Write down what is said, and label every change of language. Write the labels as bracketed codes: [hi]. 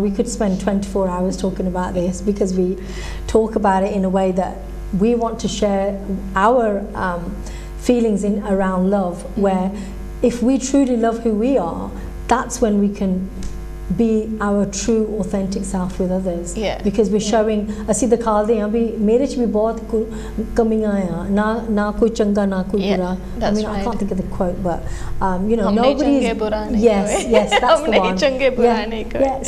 [en] We could spend 24 hours talking about this, because we talk about it in a way that we want to share our feelings around love, where if we truly love who we are, that's when we can be our true authentic self with others. Yeah. Because we're showing [pa] ਅਸੀਂ ਦਿਖਾਉਂਦੇ ਹਾਂ ਵੀ ਮੇਰੇ ਚ ਵੀ ਬਹੁਤ ਕਮੀਆਂ ਆ ਨਾ ਕੋਈ ਚੰਗਾ ਨਾ ਕੋਈ ਬੁਰਾ. [en] I mean, I can't think of the quote, but you know, nobody's yes, that's the one. Yeah.